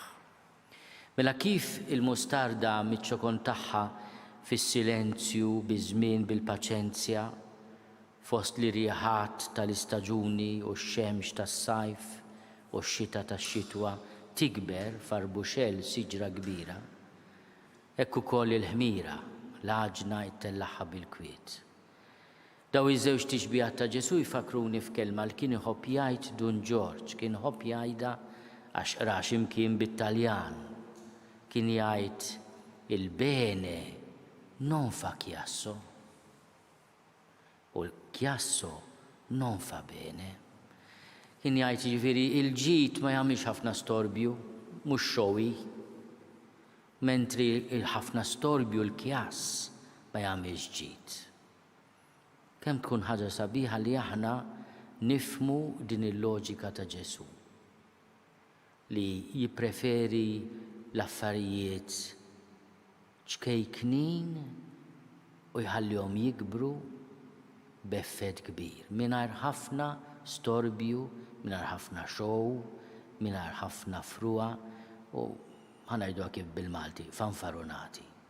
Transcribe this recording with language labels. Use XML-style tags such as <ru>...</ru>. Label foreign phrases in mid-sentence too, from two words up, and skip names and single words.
<mt>Mela kif il-mustarda miċ-ċokon tagħha fis-silenzju biż-żmien bil-paċenzja fost li rieħat tal-istaġuni u x-xemx tas-sajf u x-xita tax-xitwa tikber f'arbuxell siġra kbira, hekk ukoll il-ħmira l-għaġna jtellaħħa bil-kwiet. Daw iż-żewġ tixbijat ta' Ġesu jfakruni f'kelma li kien iħobb jgħid Dun Ġorġ, kien iħobb jgħidha għax qra x'imkien bit-Taljan. Kien jgħid</mt> <it>il-bene non fa chiasso u l-chiasso non fa bene.</it> <mt>Kien jgħid jiġifieri il-ġid ma jagħmilx ħafna storbju, mhux xowi, mentri ħafna storbju l-kjass ma jagħmilx ġid. Kemm tkun ħaġa sabiħa li aħna nifhmu din il-loġika ta' Ġesu li jippreferi l-affarijiet ċkejknin u jħallihom jikbru b'effett kbir mingħajr ħafna storbju, mingħajr ħafna show, mingħajr ħafna fruwa u ħanajduha kif bil-Malti fanfarunati.</mt>